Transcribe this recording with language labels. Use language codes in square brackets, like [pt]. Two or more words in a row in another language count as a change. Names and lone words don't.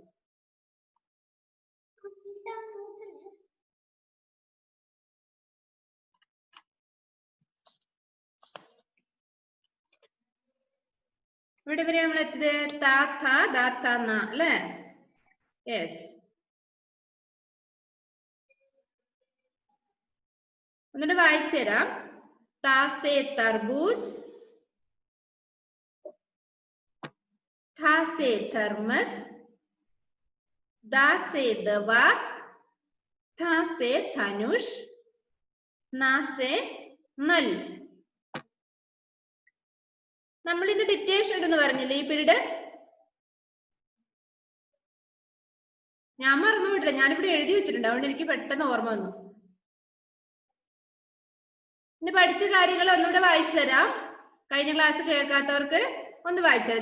[ml] ഇവിടെ വരെ നമ്മൾ എത്തിയത് താത്ത, ദാത്ത, അല്ലേ? യെസ്. ഒന്നുകൂടെ വായിച്ചു തരാം. [hi] तासे तरबूज, थासे थर्मस, दासे दवा, थासे धनुष, नासे नल. [ml] നമ്മൾ ഇത് ഡിറ്റേഷൻ ഇടുന്ന് പറഞ്ഞില്ലേ ഈ പീരീഡ്? ഞാൻ മറന്നു പോയിട്ടില്ല, ഞാനിവിടെ എഴുതി വെച്ചിട്ടുണ്ട്, അതുകൊണ്ട് എനിക്ക് പെട്ടെന്ന് ഓർമ്മ വന്നു. ഇന്ന് പഠിച്ച കാര്യങ്ങൾ ഒന്നുകൂടെ വായിച്ചു തരാം. കഴിഞ്ഞ ക്ലാസ് കേൾക്കാത്തവർക്ക് ഒന്ന് വായിച്ചു തരാം.